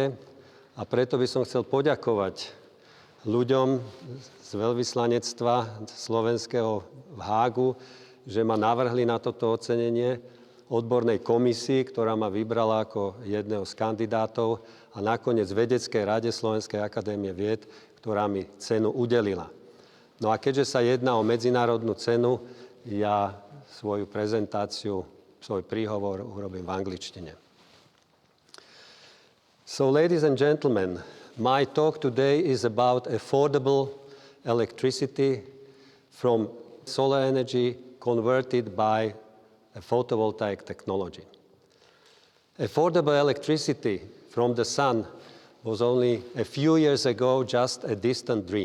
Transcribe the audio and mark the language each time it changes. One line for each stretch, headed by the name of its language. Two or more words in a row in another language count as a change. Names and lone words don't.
Slovak: A preto by som chcel poďakovať ľuďom z veľvyslanectva slovenského v Hágu, že ma navrhli na toto ocenenie, odbornej komisii, ktorá ma vybrala ako jedného z kandidátov a nakoniec Vedeckej rade Slovenskej akadémie vied, ktorá mi cenu udelila. No a keďže sa jedná o medzinárodnú cenu, ja svoju prezentáciu, svoj príhovor urobím v angličtine.
English: So, ladies and gentlemen, my talk today is about affordable electricity from solar energy converted by a photovoltaic technology. Affordable electricity from the sun was only a few years ago just a distant dream.